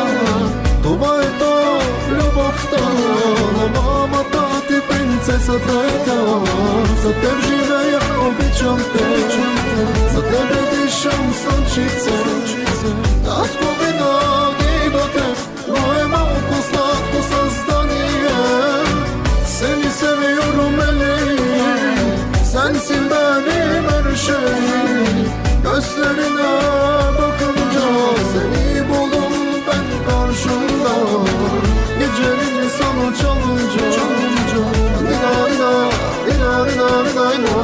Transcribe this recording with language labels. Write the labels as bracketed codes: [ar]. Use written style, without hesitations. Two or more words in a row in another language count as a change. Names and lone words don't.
[bg] Това е то любовта на мамата ти, принцеса трета. За теб живея, обичам те, за тебе дишам слънчице. Татко винаги до теб, но е малко сладко създание. [tr] Seni seviyorum Elif, sensin benim her şeyim. Gözlerine bakınca seni buldum ben karşımda. Geceleri sana çalınca dina dina dina dina dina dina.